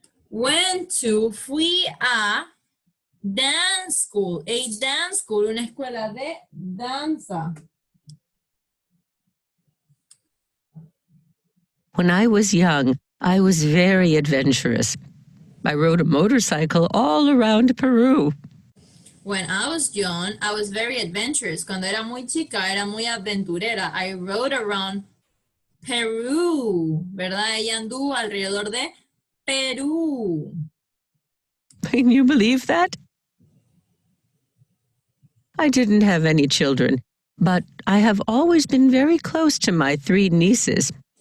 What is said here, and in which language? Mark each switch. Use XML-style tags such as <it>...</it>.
<es>Fui a Dance school,</es> <en>a dance school,</en> <es>una escuela de danza.</es> <en>When I was young, I was very adventurous. I rode a motorcycle all around Peru. When I was young, I was very adventurous.</en> <es>Cuando era muy chica, era muy aventurera.</es> <en>I rode around Peru,</en> <es>¿verdad? Ella anduvo alrededor de Perú.</es> <en>Can you believe that? I didn't have any children, but I have always been very close to my 3 nieces.</en>